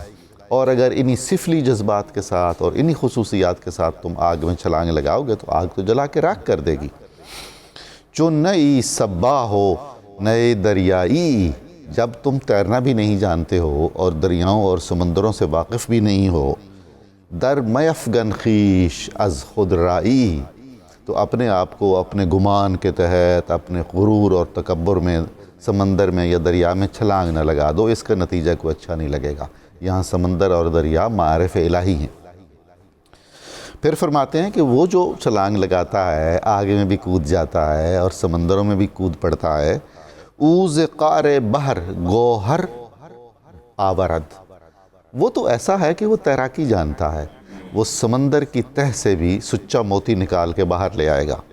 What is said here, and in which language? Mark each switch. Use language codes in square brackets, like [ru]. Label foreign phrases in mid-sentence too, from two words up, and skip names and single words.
[ur] اور اگر انہی سفلی جذبات کے ساتھ اور انہی خصوصیات کے ساتھ تم آگ میں چھلانگ لگاؤ گے تو آگ تو جلا کے راکھ کر دے گی۔ [fa] چون نئی سبا ہو نئے دریائی، [ur] جب تم تیرنا بھی نہیں جانتے ہو اور دریاؤں اور سمندروں سے واقف بھی نہیں ہو، [fa] در میفگن خیش از خود رائی، [ur] تو اپنے آپ کو اپنے گمان کے تحت اپنے غرور اور تکبر میں سمندر میں یا دریا میں چھلانگ نہ لگا دو، اس کا نتیجہ کوئی اچھا نہیں لگے گا۔ یہاں سمندر اور دریا معارف الہی ہیں۔ پھر فرماتے ہیں کہ وہ جو چھلانگ لگاتا ہے، آگے میں بھی کود جاتا ہے اور سمندروں میں بھی کود پڑتا ہے، [fa] اوز قار بحر گوہر آورد، [ur] وہ تو ایسا ہے کہ وہ تیراکی جانتا ہے، وہ سمندر کی تہ سے بھی سچا موتی نکال کے باہر لے آئے گا۔